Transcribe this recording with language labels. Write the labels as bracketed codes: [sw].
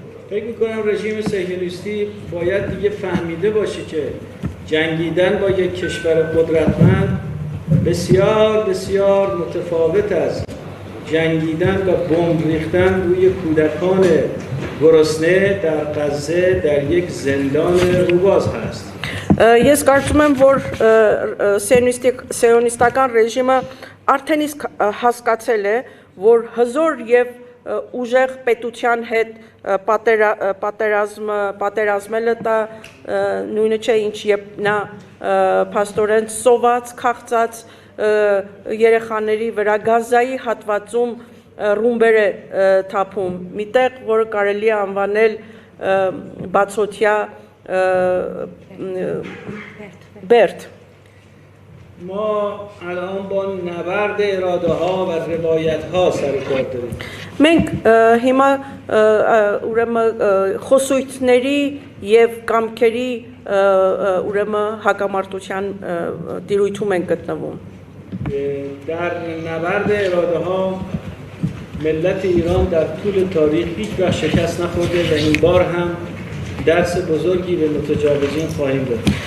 [fa] فکر می‌کنم رژیم صهیونیستی باید دیگه فهمیده باشه که جنگیدن با یک کشور قدرتمند بسیار بسیار متفاوت است جنگیدن و بمب ریختن روی کودکان گرسنه در غزه در یک زندان روباز هست. [hy] Ես կարծում եմ, որ սիոնիստական ռեժիմը արդեն իսկ հասկացել է, որ հզոր եւ ուժեղ պետության հետ պատերազմելը դա նույնը չէ ինչ երբ նա փաստորեն սոված, քաղցած երեխաների վրա գազայի հատվածում ռումբեր է թափում, միտեղ որը կարելի է անվանել բացօթյա բերդ [fa] ما الان با نبرد اراده ها و روایت ها سر و کار داریم. [hy] Մենք հիմա ուրեմն խոսույթների եւ կամքերի ուրեմն հակամարտության դիրույթում ենք գտնվում։ [fa] در نبرد اراده ها ملت ایران در طول تاریخ هیچ وقت شکست نخورده و این بار هم درس بزرگی به متجاوزین خواهیم داد.